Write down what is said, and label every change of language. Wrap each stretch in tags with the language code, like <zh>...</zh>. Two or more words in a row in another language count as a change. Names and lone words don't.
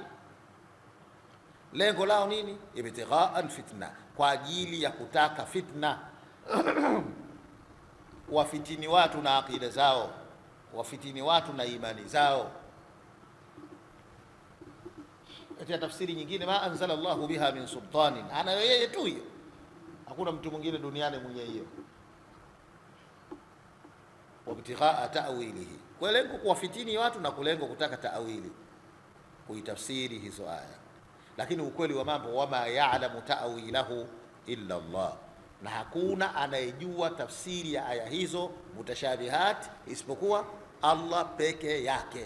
<sw>Lengo lao nini?</sw> <ar>ابتغاء الفتنة,</ar> <sw>kwa ajili ya kutaka fitna wafitini watu na akida zao, wafitini watu na imani zao. Katika tafsiri nyingine,</sw> <ar>ما أنزل الله بها من سلطان,</ar> <sw>ana yeye tu hiyo, hakuna mtu mwingine duniani mwenye hiyo.</sw> <ar>وابتغاء تأويله,</ar> <sw>kwa lengo kuwafitini watu na kulengo kutaka ta'wili, kuitafsiri hizo aya. Lakini ukweli wa mambo,</sw> <ar>وما يعلم تأويله إلا الله,</ar> <sw>na hakuna anayejua tafsiri ya aya hizo mutashabihat isipokuwa Allah peke yake.</sw>